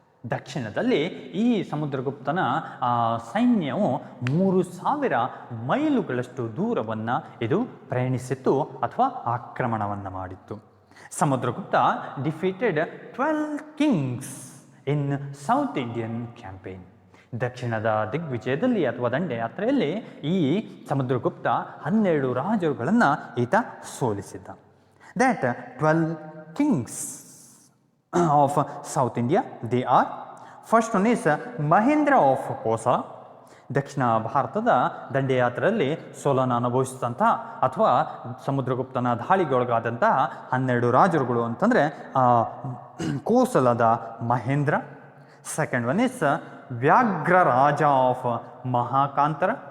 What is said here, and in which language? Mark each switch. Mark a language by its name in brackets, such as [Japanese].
[Kannada] ದಕ್ಷಿಣದಲ್ಲಿ ಈ ಸಮುದ್ರಗುಪ್ತನ ಸೈನ್ಯವು 3,000 ಮೈಲುಗಳಷ್ಟು ದೂರವನ್ನು ಇದು ಪ್ರಯಾಣಿಸಿತ್ತು ಅಥವಾ ಆಕ್ರಮಣವನ್ನು ಮಾಡಿತ್ತು. [English] Samudragupta defeated 12 kings in south Indian campaign. [Kannada] ದಕ್ಷಿಣದ ದಿಗ್ವಿಜಯದಲ್ಲಿ ಅಥವಾ ದಂಡಯಾತ್ರೆಯಲ್ಲಿ ಈ ಸಮುದ್ರಗುಪ್ತ 12 ರಾಜರುಗಳನ್ನು ಈತ ಸೋಲಿಸಿದ್ದ. [English] That 12 kings of South India, they are, first one is Mahendra of Kosala. [Kannada] ದಕ್ಷಿಣ ಭಾರತದ ದಂಡಯಾತ್ರೆಯಲ್ಲಿ ಸೋಲನ್ನು ಅನುಭವಿಸಿದಂಥ ಅಥವಾ ಸಮುದ್ರಗುಪ್ತನ ದಾಳಿಗೊಳಗಾದಂತಹ 12 ರಾಜರುಗಳು ಅಂತಂದರೆ ಕೋಸಲದ Mahendra. [English] Second one is Vyaghra Raja of Mahakantara.